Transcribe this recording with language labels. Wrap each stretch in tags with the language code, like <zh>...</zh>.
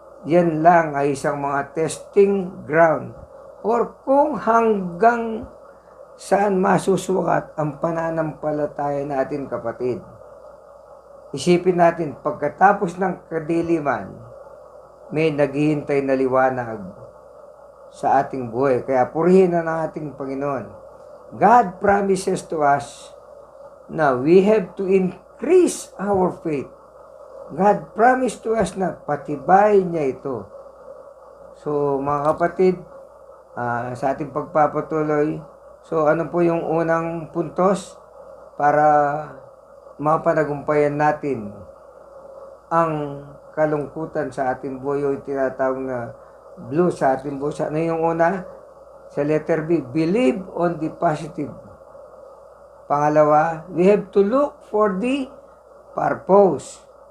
<tl>Yan lang ay isang mga testing ground or kung hanggang saan masusukat ang pananampalataya natin, kapatid. Isipin natin, pagkatapos ng kadiliman, may naghihintay na liwanag sa ating buhay. Kaya purihin na ng ating Panginoon.</tl> <en>God promises to us na we have to increase our faith. God promised to us</en> <tl>na patibayin niya ito. So mga kapatid, sa ating pagpapatuloy, so ano po yung unang puntos para mapanagumpayan natin ang kalungkutan sa ating buhay o tinatawag na blue sa ating buhay? Ano yung una? Sa</tl> <en>letter B, believe on the positive. Pangalawa, we have to look for the purpose.</en>